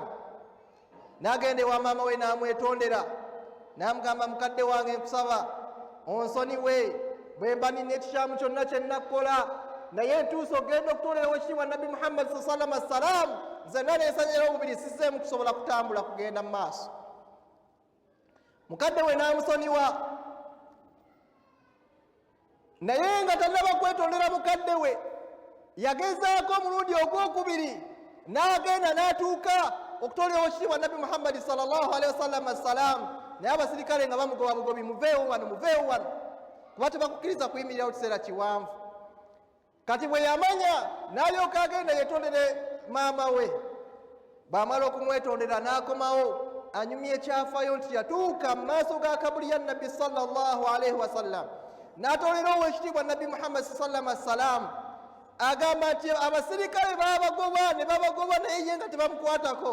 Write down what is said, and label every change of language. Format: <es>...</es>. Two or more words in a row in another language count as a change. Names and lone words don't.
<lg>N'agenda ewa maama we n'amwetondera, n'amugamba mukadde wange nkusaba onsonyiwe bwe mba nina ekikyamu kyonna kye nnakukola naye ntuusa ogenda okutolera wekitiibwa nabbi Muhammad</lg> <ar>صلى الله عليه وسلم</ar> <lg>nzenna nensanyira omubiri siseemu kusobola kutambula kugenda mu maaso. Mukadde we n'amusonyiwa, naye nga tannaba kwetondera mukadde we yagezaako omulundi ogwokubiri n'agenda n'atuuka okutolera wekitiibwa nabbi Muhammad</lg> <ar>صلى الله عليه وسلم السلام,</ar> <lg>naye abasirikale nga bamugoba bugobi, muveewo wano muveewo wano, kuba tebakukkiriza kuyimirirawo kiseera kiwanvu. Kati bwe yamanya n'alyoka agenda yetondere maama we. Bamala okumwetondera n'akomawo anyumya ekyafaayo nti yatuuka mu maaso ga kabuli ya nabbi</lg> <ar>صلى الله عليه وسلم</ar> <lg>n'atolera owekitiibwa nabbi Muhammad</lg> <ar>صلى الله عليه وسلم,</ar> <lg>agamba nti abasirikale babagoba ne babagoba naye ye nga tebamukwatako.</lg>